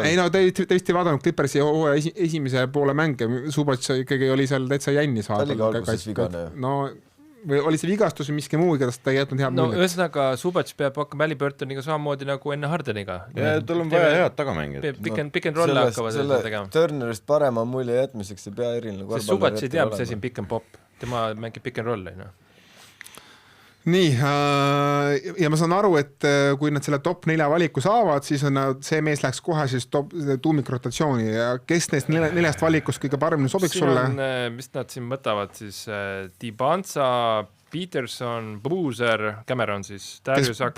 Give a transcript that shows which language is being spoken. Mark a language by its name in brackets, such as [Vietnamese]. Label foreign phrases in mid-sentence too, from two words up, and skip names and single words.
[Estonian] Ei no tõesti vaadanud Clippersi hooaja esimese poole mänge, Zubac ikkagi oli seal täitsa jännis. Ta oli ka alguses vigane. No või oli see vigastus või miski muu, igast ta ei jätnud head muljet. No ühesõnaga Zubac peab hakkama Halliburtoniga samamoodi nagu enne Hardeniga. Ja tal on vaja head tagamängijat. [English] Pick and roll [Estonian] hakkavad seda tegema. Turnerist parema mulje jätmiseks ei pea eriline korvpalli. Sest Zubac ei tea, mis asi on [English] pick and pop. [Estonian] Tema mängib [English] pick and rolli. [Estonian] Nii, ja ma saan aru, et kui nad selle top 4 valiku saavad, siis see mees läks kohe siis tuumikrotatsiooni ja kes neist 4 valikust kõige paremini sobiks sulle? Mis nad siin mõtavad siis? Dibanza, Peterson, Boozer, Cameron siis, Darius Akuf.